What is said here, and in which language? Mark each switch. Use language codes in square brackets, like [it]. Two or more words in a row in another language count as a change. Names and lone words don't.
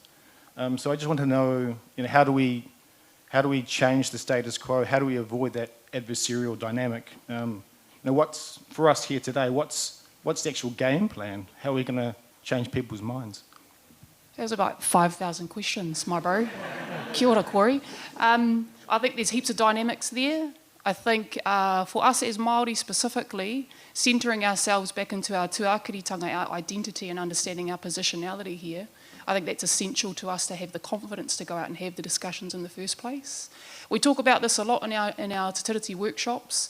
[en] So I just want to know, how do we change the status quo? How do we avoid that adversarial dynamic? What's for us here today? What's the actual game plan? How are we going to change people's minds? There's about 5,000 questions, my bro. [mi] Kia ora, Corey. [en] I think there's heaps of dynamics there. I think for us as Māori specifically, centering ourselves back into our tuakiritanga, our identity and understanding our positionality here, I think that's essential to us to have the confidence to go out and have the discussions in the first place. We talk about this a lot in our Te Tiriti workshops.